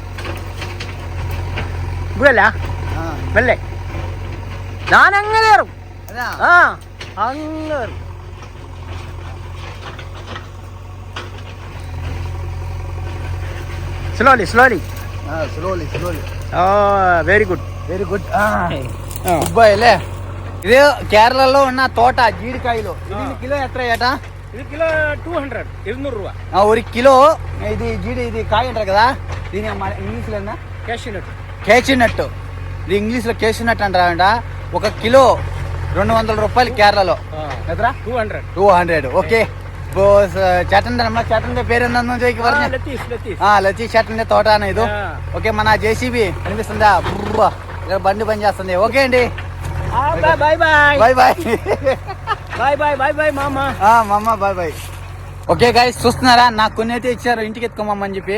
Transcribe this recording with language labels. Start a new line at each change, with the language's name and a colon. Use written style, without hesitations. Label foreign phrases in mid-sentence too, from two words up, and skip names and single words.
Malayalam: ഇവിടെ വെള്ളേ ഞാൻ അങ്ങനെ കയറും. അങ്ങ് സ്ലോലി.
English: very good
Telugu: అబ్బాయిలే. ఇది కేరళలో ఉన్న తోట జీడికాయలు. ఇది కిలో ఎట్లా ఏటా? ఇది కిలో 200 రూపాయ. ఒక కిలో ఇది జీడి, ఇది కాయ అంటారు కదా, దీని ఇంగ్లీష్ లో కేష్యూనట్. ఇది ఇంగ్లీష్ లో కేష్యూనట్ అంటారంట. ఒక కిలో 200 రూపాయలు కేరళలో. 200.
Malayalam: ഓക്കെ, ചേട്ടന്റെ നമ്മളെ ചേട്ടന്റെ പേര് എന്താന്ന് ചോദിക്കും പറഞ്ഞു.
Telugu: లతీష్ ചേട്ടന്റെ తోటనా ఇది. ఓకే, మన జేసీబీ కనిపిస్తుందా? బండి పని చేస్తుంది. ఓకే అండి,
English: bye bye. okay guys,
Telugu: చూస్తున్నారా? నాకు కొన్ని అయితే ఇచ్చారు ఇంటికి ఎత్తుకోమని చెప్పి.